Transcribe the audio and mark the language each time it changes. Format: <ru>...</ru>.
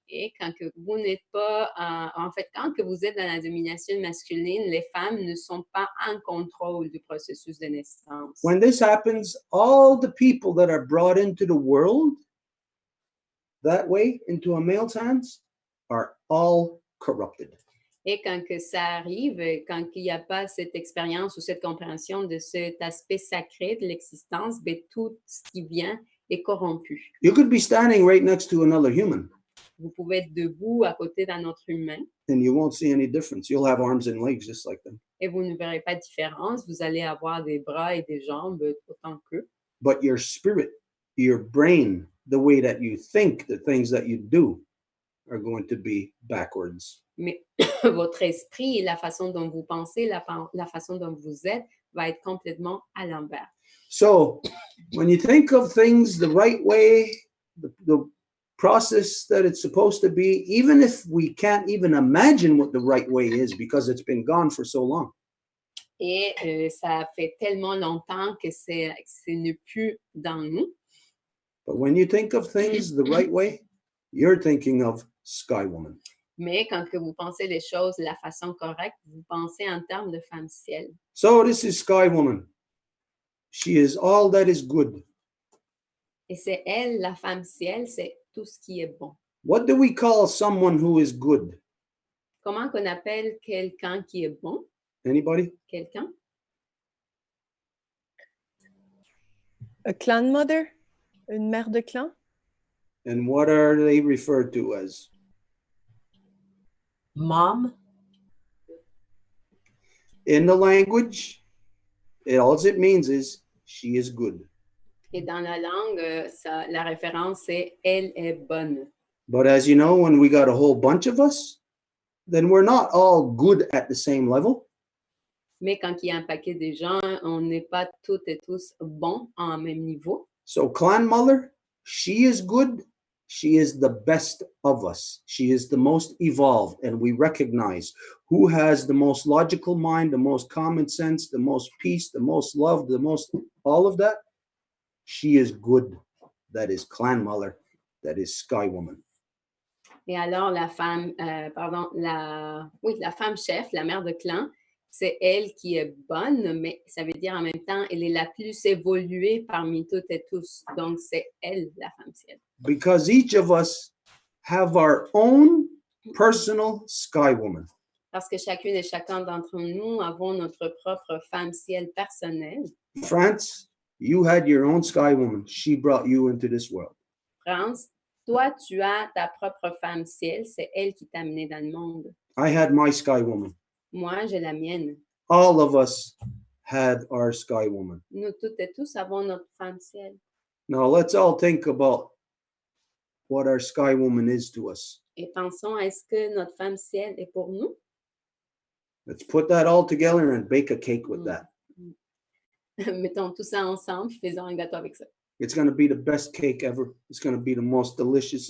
<fr>Et quand que vous n'êtes pas, en fait, quand que vous êtes dans la domination masculine, les femmes ne sont pas en contrôle du processus de naissance.</fr> <en>When this happens, all the people that are brought into the world that way, into a male's hands, are all corrupted.</en> <fr>Et quand que ça arrive, quand il n'y a pas cette expérience ou cette compréhension de cet aspect sacré de l'existence, ben, tout ce qui vient est corrompu.</fr> <en>You could be standing right next to another human.</en> <fr>Vous pouvez être debout à côté d'un autre humain.</fr> <en>And you won't see any difference. You'll have arms and legs just like them.</en> <fr>Et vous ne verrez pas de différence. Vous allez avoir des bras et des jambes autant qu'eux.</fr> <en>But your spirit, your brain, the way that you think, the things that you do are going to be backwards.</en> <fr>Mais votre esprit et la façon dont vous pensez, la façon dont vous êtes, va être complètement à l'envers.</fr> <en>So when you think of things the right way, the process that it's supposed to be, even if we can't even imagine what the right way is because it's been gone for so long.</en> <fr>Et ça fait tellement longtemps que ce n'est plus dans nous.</fr> <en>But when you think of things the right way, you're thinking of Sky Woman.</en> <fr>Mais quand que vous pensez les choses de la façon correcte, vous pensez en termes de femme ciel.</fr> <en>So this is Sky Woman. She is all that is good.</en> <fr>Et c'est elle, la femme ciel, c'est tout ce qui est bon.</fr> <en>What do we call someone who is good?</en> <fr>Comment qu'on appelle quelqu'un qui est bon?</fr> <en>Anybody?</en> <fr>Quelqu'un?</fr> <en>A clan mother?</en> <fr>Une mère de clan?</fr> <en>And what are they referred to as? Mom. In the language, all it means is she is good.</en> <fr>Et dans la langue, la référence c'est elle est bonne.</fr> <en>But as you know, when we got a whole bunch of us, then we're not all good at the same level.</en> <fr>Mais quand il y a un paquet de gens, on n'est pas toutes et tous bons en même niveau.</fr> <en>So Clan Mother, she is good. She is the best of us. She is the most evolved, and we recognize who has the most logical mind, the most common sense, the most peace, the most love, the most all of that. she is good. That is clan mother. That is sky woman.</en> <fr>Et alors, la femme, la femme chef, la mère de clan, c'est elle qui est bonne, mais ça veut dire en même temps, elle est la plus évoluée parmi toutes et tous. Donc, c'est elle, la femme ciel.</fr> <en>Because each of us have our own personal sky woman.</en> <fr>Parce que chacune et chacun d'entre nous avons notre propre femme ciel personnelle.</fr> <en>France, you had your own sky woman. She brought you into this world.</en> <fr>France, toi, tu as ta propre femme ciel, c'est elle qui t'a amené dans le monde.</fr> <en>I had my sky woman.</en> <fr>Moi, j'ai la mienne.</fr> <en>All of us had our sky woman.</en> <fr>Nous toutes et tous avons notre femme ciel.</fr> <en>Now let's all think about what our sky woman is to us.</en> <fr>Et pensons, est-ce que notre femme ciel est pour nous?</fr> <en>Let's put that all together and bake a cake with that.</en> <fr>Mettons tout ça ensemble, faisons un gâteau avec ça.</fr> <en>It's going to be the best cake ever. It's going to be the most delicious.</en>